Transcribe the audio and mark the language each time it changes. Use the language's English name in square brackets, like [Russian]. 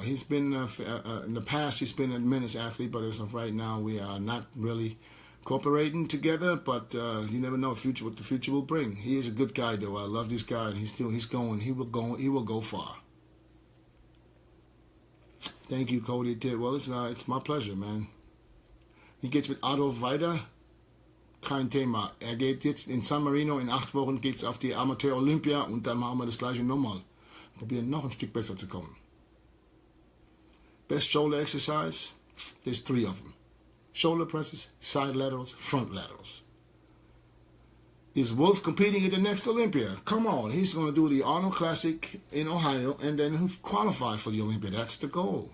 [English] He's been, in the past, he's been a men's athlete, but as of right now, we are not really cooperating together, but you never know what the future will bring. He is a good guy, though. I love this guy, and he will go far. Thank you, Cody. Well, it's my pleasure, man. [German] Wie geht's mit Adolf weiter? Kein Thema. Geht jetzt in San Marino, in 8 Wochen geht's auf die Amateur-Olympia und dann machen wir das gleiche nochmal. Probieren noch ein Stück besser zu kommen. [English] Best shoulder exercise? There's 3 of them. Shoulder presses, side laterals, front laterals. Is Wolf competing at the next Olympia? Come on, he's going to do the Arnold Classic in Ohio and then qualify for the Olympia. That's the goal.